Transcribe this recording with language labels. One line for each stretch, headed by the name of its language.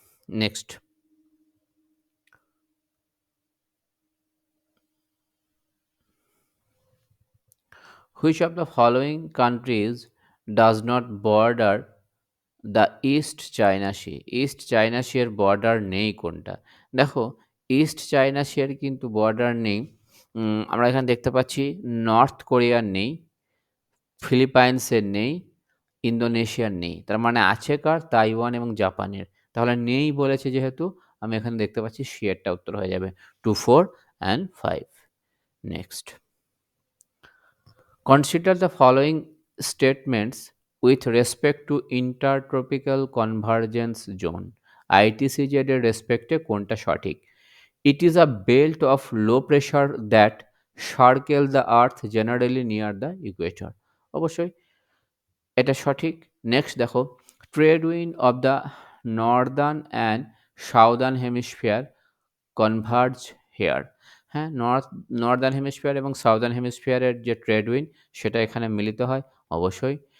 English: Next, which of the following countries does not border the east China sea?
Bangla: East China C এর border নেই কোনটা? দেখো, east China C এর কিন্তু border নেই। আমরা এখানে দেখতে পাচ্ছি নর্থ কোরিয়ার নেই, ফিলিপাইন্সের নেই, ইন্দোনেশিয়ার নেই। তার মানে আছে কার? তাইওয়ান এবং জাপানের। তাহলে নেই বলেছে যেহেতু আমি এখানে দেখতে পাচ্ছি সি এরটা উত্তর হয়ে যাবে।
English: 2, 4 and 5। Next. Consider the following statements with respect to Intertropical Convergence Zone.
Bangla: ITCZ এর রেসপেক্টে কোনটা সঠিক?
English: It is a belt of low pressure that circle the earth generally near the equator.
Bangla: অবশ্যই এটা সঠিক।
English: next
Bangla: দেখো,
English: Trade wind of the northern and southern hemisphere converge here.
Bangla: হ্যাঁ, Northern hemisphere এবং southern হেমিস্ফিয়ারের যে ট্রেড উইন্ড সেটা এখানে মিলিত হয়। অবশ্যই।